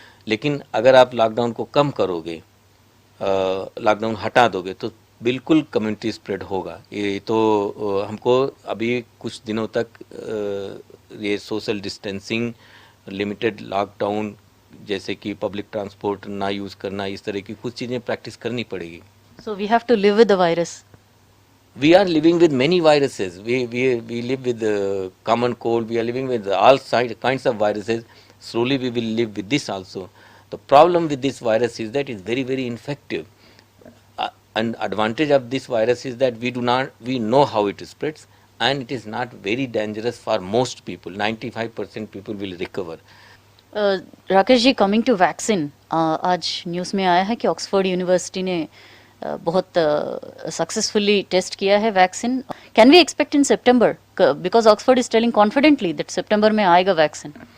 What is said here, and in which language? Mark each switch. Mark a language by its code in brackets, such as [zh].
[hi] लेकिन अगर आप लॉकडाउन को कम करोगे, लॉकडाउन हटा दोगे, तो बिल्कुल कम्युनिटी स्प्रेड होगा। ये तो हमको अभी कुछ दिनों तक ये सोशल डिस्टेंसिंग, लिमिटेड लॉकडाउन, जैसे कि पब्लिक ट्रांसपोर्ट ना यूज़ करना, इस तरह की कुछ चीज़ें प्रैक्टिस करनी पड़ेगी। [en] So we have to live with the virus. We are living with many viruses. We live with common cold. We are living with all kinds of viruses. Slowly we will live with this also. The problem with this virus is that it's very, very infective. An advantage of this virus is that we know how it spreads, and it is not very dangerous for most people. 95% people will recover. [hi] Rakesh ji, [en] coming to vaccine, [hi] आज news में आया है कि Oxford university ने बहुत successfully test किया है vaccine. [en] Can we expect in September? Because Oxford is telling confidently that [hi] सितंबर में आएगा वैक्सीन।